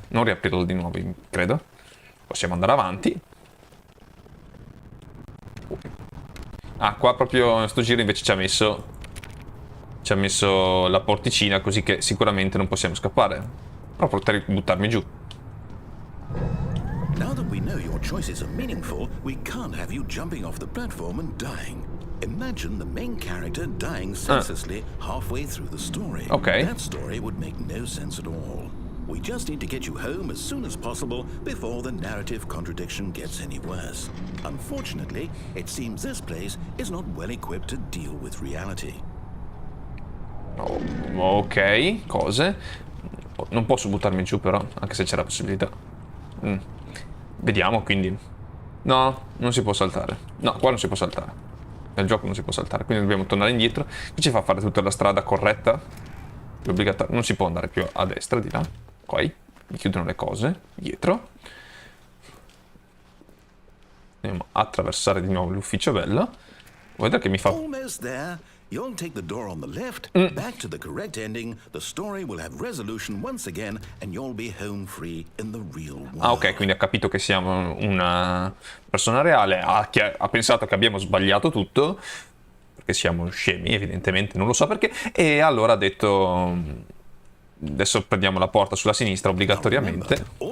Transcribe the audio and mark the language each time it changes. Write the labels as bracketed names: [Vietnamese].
[Italian] Non riaprirlo di nuovo, credo. Possiamo andare avanti. Ah, qua proprio in sto giro invece ci ha messo la porticina, così che sicuramente non possiamo scappare. Però potrei buttarmi giù. [English] Now that we know your choices are meaningful, we can't have you jumping off the platform and dying. Imagine the main character dying senselessly halfway through the story. Okay. That story would make no sense at all. We just need to get you home as soon as possible before the narrative contradiction gets any worse. Unfortunately, it seems this place is not well equipped to deal with reality. [Italian] Oh, ok, cose. Non posso buttarmi giù però, anche se c'è la possibilità. Vediamo, quindi. No, non si può saltare. No, qua non si può saltare. Nel gioco non si può saltare, quindi dobbiamo tornare indietro. Qui ci fa fare tutta la strada corretta. Obbligatorio. Non si può andare più a destra, di là. Poi mi chiudono le cose. Dietro. Andiamo a attraversare di nuovo l'ufficio bello. Guarda che mi fa... [English] Almost there. You'll take the door on the left, back to the correct ending, the story will have resolution once again, and you'll be home free in the real world. [Italian] Ah, ok, quindi ha capito che siamo una persona reale, ha pensato che abbiamo sbagliato tutto, perché siamo scemi, evidentemente, non lo so perché, e allora ha detto... Adesso prendiamo la porta sulla sinistra obbligatoriamente.